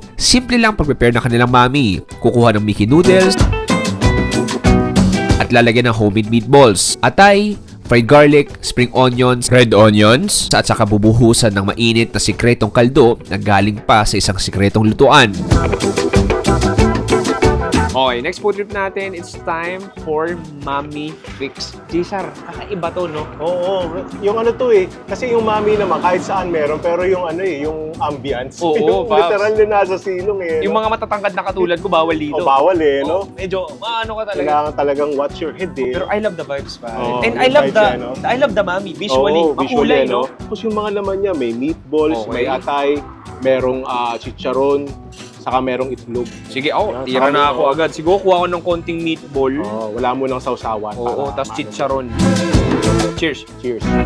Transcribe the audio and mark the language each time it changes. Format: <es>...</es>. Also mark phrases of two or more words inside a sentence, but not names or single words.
<tl>Simple lang pag-prepare ng kanilang mami. Kukuha ng Mickey noodles at lalagyan ng</tl> <en>homemade meatballs,</en> <tl>atay,</tl> <en>fried garlic, spring onions, red onions,</en> <tl>at saka bubuhusan ng mainit na sikretong kaldo na galing pa sa isang sikretong lutuan.</tl> <en>Okay, next food trip natin, it's time for Mami Fix.</en> <tl>Cesar, kakaiba to, no? Oo, yung ano to eh. Kasi yung mami naman, kahit saan meron, pero yung ano eh, yung ambience. Oo, yung Paps. literal na nasa silong eh. Yung mga matatangkad na katulad ko, bawal dito. bawal eh, no? Medyo, maano ka talaga. Kailangan talagang</tl> <en>watch your head</en> <tl>eh.</tl> <en>Pero I love the vibes,</en> <tl>pa. Oo, And yung vibes yan, no?</tl> <en>I love the Mami, visually.</en> <tl>Oo, Makulay, visually, no? Tapos yung mga laman niya, may meatballs, Okay. may atay, merong chicharon, saka merong itlog. Sige, Yan, tira saka na may- ako agad. Siguro kuha ko ng konting meatball. Wala mo ng sausawan. Oo, para tas maano. chicharon. Cheers. Cheers.</tl>